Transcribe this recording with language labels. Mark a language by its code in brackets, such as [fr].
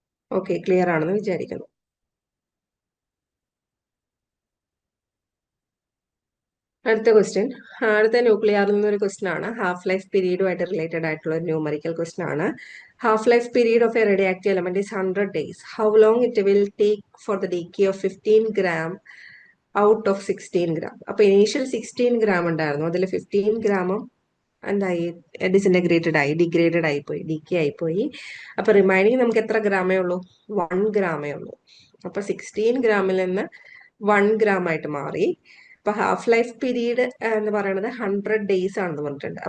[ml] Okay, clear ആണെന്ന് വിചാരിക്കുന്നു. അടുത്ത ക്വസ്റ്റ്യൻ. അടുത്ത ന്യൂക്ലിയറിൽ നിന്നൊരു ക്വസ്റ്റ്യൻ ആണ്. ഹാഫ് ലൈഫ് പീരീഡുമായിട്ട് റിലേറ്റഡ് ആയിട്ടുള്ള ഒരു ന്യൂമറിക്കൽ ക്വസ്റ്റ്യൻ ആണ്. [en] Half life period of a radioactive element is 100 days. How long it will take for the decay of 15 gram out of 16 gram? [ml] അപ്പൊ ഇനീഷ്യൽ 16 gram ഉണ്ടായിരുന്നു. അതിൽ 15 ഗ്രാമും എന്തായി, ഡിസിൻറ്റഗ്രേറ്റഡ് ആയി, ഡിഗ്രേഡഡ് ആയിപ്പോയി, ഡിക്കെ ആയിപ്പോയി. അപ്പൊ റിമൈനിങ് നമുക്ക് എത്ര ഗ്രാമേ ഉള്ളൂ? 1 ഗ്രാമേ ഉള്ളൂ. അപ്പൊ 16 ഗ്രാമിൽ നിന്ന് 1 ഗ്രാം ആയിട്ട് മാറി. അപ്പൊ ഹാഫ് ലൈഫ് പീരീഡ് എന്ന് പറയുന്നത് 100 ഡേയ്സ് ആണെന്ന് പറഞ്ഞിട്ടുണ്ട്.